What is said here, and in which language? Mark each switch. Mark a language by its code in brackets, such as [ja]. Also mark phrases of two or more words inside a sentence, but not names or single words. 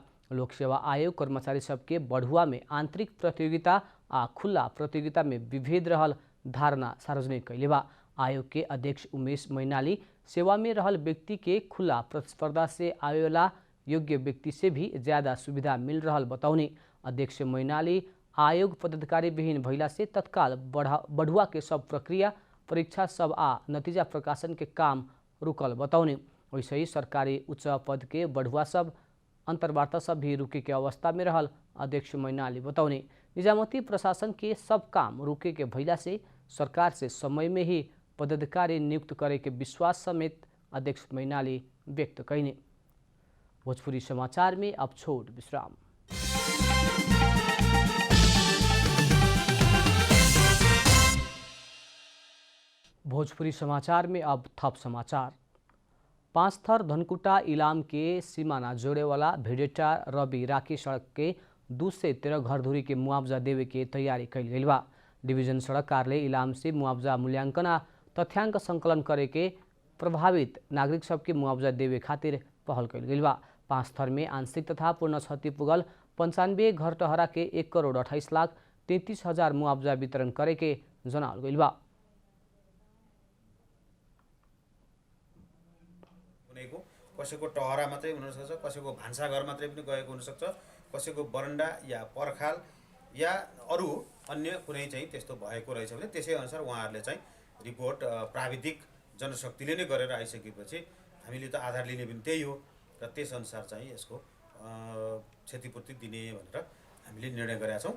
[bho] लोक सेवा आयोग कर्मचारी सबके बढ़ुआ में आंतरिक प्रतियोगिता आ खुला प्रतियोगिता में विभेद रहल धारणा सार्वजनिक कैले बा। आयोग के अध्यक्ष उमेश मैनाली सेवा में रहल व्यक्ति के खुला प्रतिस्पर्धा से आवेला योग्य व्यक्ति से भी ज्यादा सुविधा मिल रहल बताउने। अध्यक्ष मैनाली आयोग पदाधिकारी विहीन भइला से तत्काल बढ़ुआ के सब प्रक्रिया, परीक्षा सब आ नतीजा प्रकाशन के काम रुकल बताउने। वैसे ही सरकारी उच्च पद के बढ़ुआ सब अंतर्वार्ता सब भी रुके के अवस्था में रहल अध्यक्ष मैनाली बताउने। निजामती प्रशासन के सब काम रुके के भइला से सरकार से समय में ही पदाधिकारी नियुक्त करे के विश्वास समेत अध्यक्ष मैनाली व्यक्त कैने। भोजपुरी समाचार में अब छोट विश्राम। भोजपुरी समाचार में अब थप समाचार। 5 थर धनकुटा इलाम के सीमाना जोड़े वाला भेडेटा रवि राखी सड़क के 2 से 13 घर धुरी के मुआवजा देवे के तैयारी कैल गई बा। डिवीजन सड़क कार्यालय इलाम से मुआवजा मूल्यांकन आ तथ्यांक संकलन करे के प्रभावित नागरिक सबके मुआवजा देवे खातिर पहल कैल गई बा। 5 थर में आंशिक तथा पूर्ण क्षति पुगल 95 घर टहरा के 1,28,33,000 मुआवजा वितरण करे के जनावल गई बा। [ne] कसैको टहरा मात्रै हुन सक्छ, कसैको भान्साघर मात्रै पनि गएको हुन सक्छ, कसैको बरन्डा या पर्खाल या अरू अन्य कुनै चाहिँ त्यस्तो भएको रहेछ भने त्यसै अनुसार उहाँहरूले चाहिँ रिपोर्ट प्राविधिक जनशक्तिले नै गरेर आइसकेपछि हामीले त आधार लिने पनि त्यही हो र त्यस अनुसार चाहिँ यसको क्षतिपूर्ति दिने भनेर हामीले निर्णय गरेका छौँ।